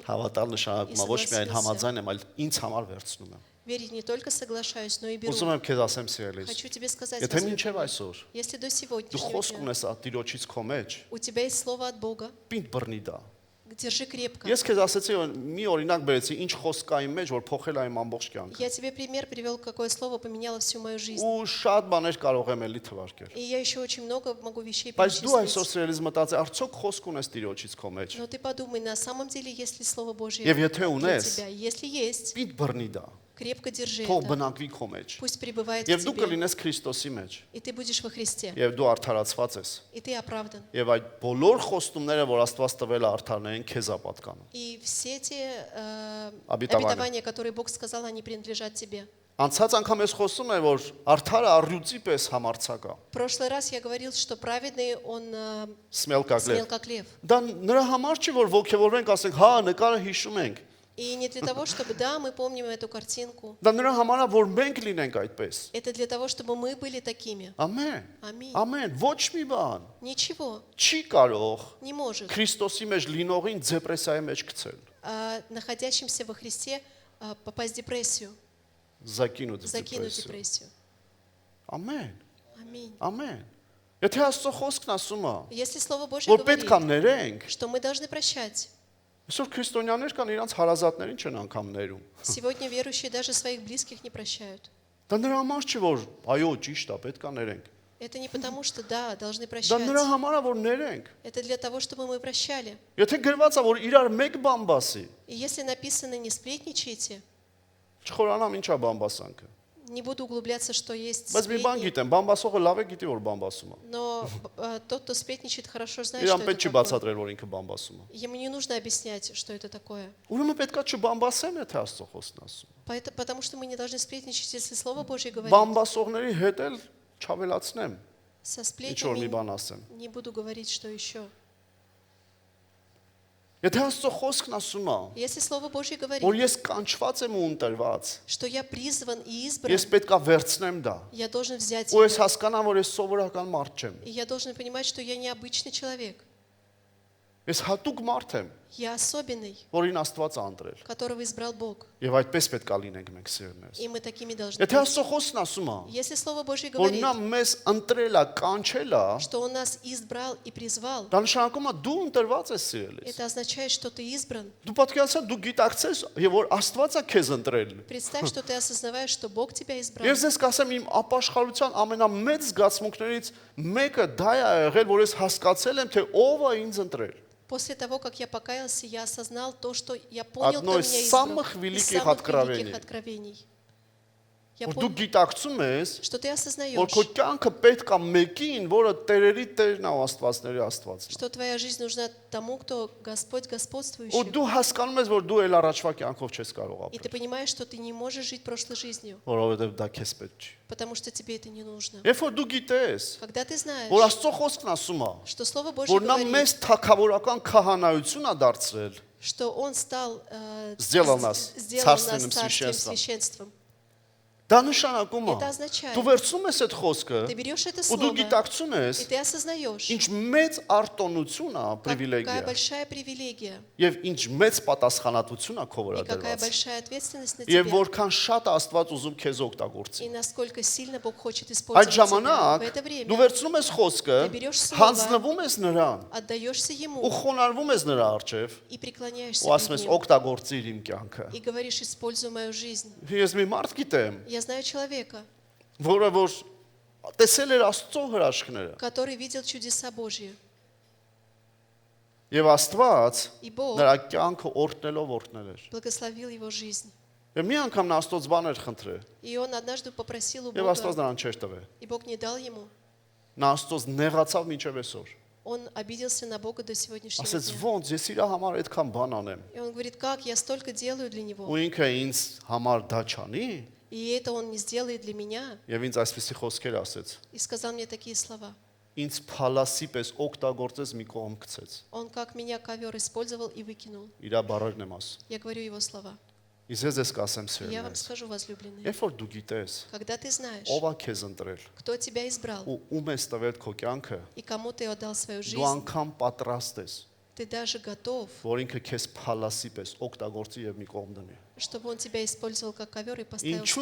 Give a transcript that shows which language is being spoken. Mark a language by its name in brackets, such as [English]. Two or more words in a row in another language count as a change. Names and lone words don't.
[Armenian] Հավատալ նշանակում է ոչ միայն համաձայն եմ, այլ ինձ համար վերցնում եմ։ [Russian] Верить не только соглашаюсь, но и беру. [Armenian] Ուզում եմ քեզ ասեմ սիրելիս։ [Russian] Хочу тебе сказать, [Armenian] Եթե [Russian] возлюбленный, [Armenian] մինչև այսօր [Russian] если до [Armenian] դու [Russian] сегодняшнего [Armenian] խոսք [Russian] дня [Armenian] ունես Տիրոջից քո մեջ, [Russian] у тебя есть слово от Бога, [Armenian] պինդ բռնի դա։ [Russian] держи крепко. [Armenian] Ես քեզ ասեցի մի օրինակ բերեցի, ինչ խոսք կա իմ մեջ, որ փոխել է իմ ամբողջ կյանքը։ [Russian] Я тебе пример привел, какое слово поменяло всю мою жизнь. [Armenian] Ու շատ բաներ կարող եմ էլի թվարկել։ [Russian] И я еще очень много могу вещей [Armenian] Բայց դու այսօր [Russian] перечислить. [Armenian] սիրելիս մտածի, արդյոք խոսք ունես Տիրոջից քո մեջ։ [Russian] Но ты подумай, на самом деле, есть ли Слово Божье [Armenian] Եվ եթե [Russian] для [Armenian] ունես, [Russian] тебя? Если есть, [Armenian] պինդ բռնի դա։ [Russian] крепко держи [Armenian] Թող [Russian] это. [Armenian] բնակվի քո մեջ։ [Russian] Пусть пребывает в [Armenian] Եվ դու [Russian] тебе. [Armenian] կլինես Քրիստոսի մեջ։ [Russian] И ты будешь во Христе. [Armenian] Եվ դու արդարացված ես։ [Russian] И ты оправдан. [Armenian] Եվ այդ բոլոր խոստումները, որ Աստված տվել է արդարներին, քեզ է պատկանում։ [Russian] И все эти Обетования. обетования, которые Бог сказал, они принадлежат тебе. [Armenian] Անցած անգամ ես խոսում եմ, որ արդարը առյուծի պես համարցակ է։ [Russian] В прошлый раз я говорил, что праведный, он смел как лев։ смел как лев. [Armenian] Դա նրա համար չի, որ ողջևորվենք, ասենք, հա, նկարը հիշում ենք։ [Russian] И не для того, чтобы, да, мы помним эту картинку. [Armenian] Դա նրա համար է, որ մենք լինենք այդպես։ [Russian] Это для того, чтобы мы были такими. [Armenian] Ամեն։ [Russian] Аминь. [Armenian] Ամեն, ոչ մի բան [Russian] Ничего [Armenian] չի կարող [Russian] не может [Armenian] Քրիստոսի մեջ լինողին դեպրեսիայի մեջ գցել։ [Russian] находящимся во Христе попасть в депрессию, Закинуть в закинуть в депрессию։ депрессию. [Armenian] Ամեն։ [Russian] Аминь. [Armenian] Ամեն։ Եթե Աստծո խոսքն ասում է, [Russian] Если Слово Божье [Armenian] որ պետք է [Russian] говорит, [Armenian] ներենք, [Russian] что мы должны прощать, [Armenian] Այսօր քրիստոնյաներ կան իրանց հարազատներին չեն անգամ ներում։ [Russian] Сегодня верующие даже своих близких не прощают. [Armenian] Դա նրա համար չի որ այո ճիշտ է, պետք է ներենք։ [Russian] Это не потому, что да, должны [Armenian] Դա [Russian] прощать. [Armenian] նրա համար է որ ներենք։ [Russian] Это для того, чтобы мы прощали. [Armenian] Եթե գրված է որ իրար մեկ բան բասի, [Russian] И если написано «не сплетничайте», [Armenian] չխորանամ ինչա բան բասանքը։ [Russian] не буду углубляться, что есть [Armenian] Բայց մի բան [Russian] сплетни, [Armenian] գիտեմ, բան բասողը լավ է գիտի որ բան բասում է։ [Russian] но тот, кто сплетничает, хорошо знает, [Armenian] Իրան [Russian] что [Armenian] պետք չի [Russian] это такое. [Armenian] բացատրել որ ինքը բան բասում է։ [Russian] Ему не нужно объяснять, что это такое. [Armenian] Ուրեմն պետքա չբան բասեմ, եթե Աստծո խոսքն ասում։ [Russian] Потому что мы не должны сплетничать, если Слово Божье [Armenian] Բան [Russian] говорит. [Armenian] բասողների հետ էլ չավելացնեմ, [Russian] Со [Armenian] ինչ որ մի [Russian] сплетнями [Armenian] բան ասեմ։ [Russian] не буду говорить, что еще. [Armenian] Եթե Աստծո խոսքն ասում է, [Russian] Если Слово Божье [Armenian] որ [Russian] говорит, [Armenian] ես կանչված եմ ու ընտրված, [Russian] что я призван и избран, [Armenian] ես պետքա վերցնեմ դա։ [Russian] я должен взять [Armenian] Ու ես [Russian] его. [Armenian] հասկանամ, որ ես սովորական մարդ չեմ։ [Russian] И я должен понимать, что я необычный человек. [Armenian] Ես հատուկ մարդ եմ, [Russian] Я особенный, [Armenian] որին Աստված է ընտրել։ [Russian] которого избрал Бог. [Armenian] Եվ այդպես պետքա լինենք մենք սիրելիներս։ [Russian] И мы такими должны [Armenian] Եթե [Russian] быть. [Armenian] Աստծո խոսքն ասում է, [Russian] Если Слово Божье [Armenian] որ [Russian] говорит, [Armenian] նա մեզ ընտրել է, կանչել է, [Russian] что Он нас избрал и призвал, [Armenian] դա նշանակում է դու ընտրված ես սիրելիս։ [Russian] это означает, что ты избран. [Armenian] Դու պատկերացա դու գիտակցես, եւ որ Աստված է քեզ ընտրել։ [Russian] Представь, что ты осознаваешь, что Бог тебя избрал. [Armenian] Ես ձեզ կասեմ իմ ապաշխարության ամենամեծ զգացմունքներից մեկը դա է եղել, որ ես հասկացել եմ, թե ով է ինձ ընտրել։ [Russian] После того, как я покаялся, я осознал то, что я понял, Одно кто из меня избрал. самых Из великих самых откровений. великих откровений. Я [Armenian] Որ դու [Russian] понял, [Armenian] գիտակցում ես, [Russian] что ты [Armenian] որ [Russian] осознаешь, [Armenian] քո կյանքը պետք է մեկին, որը Տերերի Տերն է ու Աստվածների Աստվածն է։ [Russian] что твоя жизнь нужна тому, кто Господь [Armenian] Ու [Russian] господствующий. [Armenian] դու հասկանում ես, որ դու էլ առաջվա կյանքով չես կարող [Russian] И ты [Armenian] ապրել, [Russian] понимаешь, что ты не можешь жить прошлой жизнью, [Armenian] որովհետև դա քեզ պետք չի։ [Russian] потому что тебе это не нужно. [Armenian] Երբ որ դու գիտես, [Russian] Когда ты знаешь, [Armenian] որ Աստծո խոսքն ասում է, [Russian] что Слово Божье [Armenian] որ նա [Russian] говорит, [Armenian] մեզ թակավորական քահանայություն է դարձրել, [Russian] что Он стал, Сделал нас сделал нас царственным царствием, священством. священством. [Armenian] դա նշանակում է, [Russian] Это означает, [Armenian] դու վերցնում ես այդ խոսքը, [Russian] ты берешь это [Armenian] ու դու [Russian] слово, [Armenian] գիտակցում ես, [Russian] и ты осознаешь, [Armenian] ինչ մեծ արտոնություն է, [Russian] какая [Armenian] պրիվիլեգիա, [Russian] большая привилегия [Armenian] եւ ինչ մեծ պատասխանատվություն է քո վրա [Russian] и какая [Armenian] դրված, [Russian] большая ответственность на [Armenian] եւ [Russian] тебе. [Armenian] որքան շատ է Աստված ուզում քեզ օգտագործի։ [Russian] И насколько сильно Бог хочет [Armenian] Այդ [Russian] использовать тебя. [Armenian] ժամանակ [Russian] В это [Armenian] դու [Russian] время [Armenian] վերցնում ես խոսքը, [Russian] Ты берешь слово, [Armenian] հանձնվում ես նրան [Russian] отдаешься [Armenian] ու [Russian] Ему [Armenian] խոնարհվում ես նրա առջև [Russian] и преклоняешься [Armenian] ու ասում [Russian] перед [Armenian] ես [Russian] Ним. [Armenian] օգտագործիր իմ կյանքը։ [Russian] И говоришь, используй мою жизнь. [Armenian] Ես մի մարդ գիտեմ, [Russian] Я знаю человека, [Armenian] որը որ տեսել էր Աստծո հրաշքները [Russian] который видел чудеса Божьи. [Armenian] եւ Աստված [Russian] И Бог [Armenian] նրա կյանքը օրհնելով օրհնել էր։ [Russian] благословил его жизнь. [Armenian] Եվ մի անգամ նա Աստծոց բաներ խնդրել [Russian] И он однажды попросил у [Armenian] եւ Աստված [Russian] Бога, [Armenian] նրան չէր տվել։ [Russian] и Бог не дал ему. [Armenian] Նա Աստծոց նեղացավ մինչև այսօր։ [Russian] Он обиделся на Бога до сегодняшнего [Armenian] Ասեց [Russian] дня. [Armenian] ոնց ես իր համար այդքան бан անեմ։ [Russian] И он говорит, как я столько делаю для него, [Armenian] Ու ինքը ինձ համար դա չանի [Russian] и это он не сделает для меня. [Armenian] եւ ինձ այսպեսի խոսքեր ասեց։ [Russian] И сказал мне такие слова. [Armenian] Ինձ փալասի պես օգտագործես մի կողմ գցեց։ [Russian] Он как меня ковер использовал и выкинул. [Armenian] Իր բարերն եմ ասում։ [Russian] Я говорю его слова. [Armenian] Իսկ ես կասեմ [Russian] И я вам [Armenian] սիրելիներ։ [Russian] скажу, возлюбленные, [Armenian] Երբ որ դու գիտես, [Russian] когда ты знаешь, [Armenian] ով է քեզ ընտրել [Russian] кто тебя избрал [Armenian] ու ում ես տվել քո կյանքը, [Russian] и кому ты отдал свою [Armenian] դու [Russian] жизнь, [Armenian] անգամ պատրաստ ես, [Russian] ты даже готов, [Armenian] որ ինքը քեզ փալասի պես օգտագործի եւ մի կողմ դնի։ [Russian] чтобы он тебя использовал как ковер и поставил в [Armenian] Ինչու?